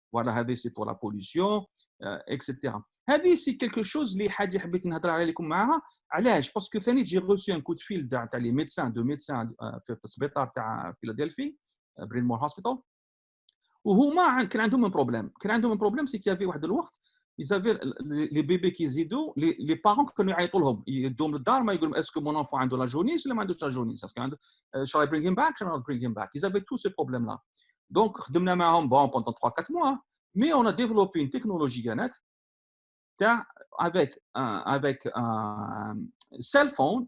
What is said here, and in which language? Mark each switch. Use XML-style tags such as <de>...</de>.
<fr>Voilà, c'est pour la pollution, etc.</fr> <ar>هذه</ar> <fr>c'est quelque chose</fr> <ar>اللي حاجه حبيت نهضر عليكم معها. علاش؟ باسكو ثاني</ar> <fr>j'ai reçu un coup de fil</fr> <ar>تاع les médecins في السبيطار تاع فيلادلفي, برينمور هوسبيتال. وهما كان عندهم</ar> <fr>un problème, c'est qu'il y avait</fr> <ar>واحد الوقت</ar> <fr>ils avaient les bébés qui يزيدوا, les parents</fr> <ar>كانوا يعيطوا لهم, يدوم للدار ما يقولوا</ar> <fr>est-ce que mon enfant عنده la jaunisse</fr> <ar>ولا ما عندوش</ar> <fr>la jaunisse, est-ce que</fr> <en>shall I bring him back,</en> <fr>shall I not bring him back. Ils avaient tous ces problèmes là. Donc</fr> <ar>خدمنا معهم</ar> <fr>pendant 3-4 mois, mais on a développé une technologie Ganet avec un cell phone.</fr>